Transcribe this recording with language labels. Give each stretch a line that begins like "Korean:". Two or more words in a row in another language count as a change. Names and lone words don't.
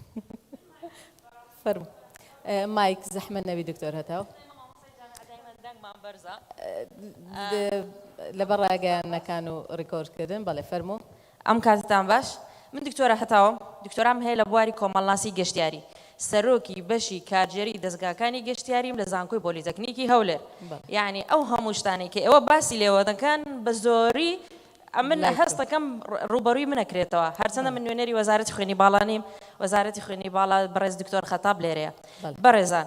Central Kurdish: فرم مايك زحمة النبي دكتور هتاو بەرزە لەبەر ڕاگەیانەکان و ڕیکۆردکردن بەڵێ فەرموو. ئەم کاتتان باش من دکتۆرە هەتاوم دکتۆرام هەیە لە بواری کۆمەڵناسی گەشتیاری سەرۆکی بەشی کارژێری دەستگاکانی گەشتیاریم لە زانکۆی پۆلیتەکنیکی هەولێر یعنی ئەو هەموو شتانێک کە ئێوە باسی لێوە دەکەن بە زۆری من هەستەکەم ڕوبەرووی منەکرێتەوە هەرچەندە من نوێنەری وەزارەتی خوێنی باڵانیم وەزارەتی خوێنی باڵا بەڕێز دکتۆر خەتاب لێرەیە بەڕێزان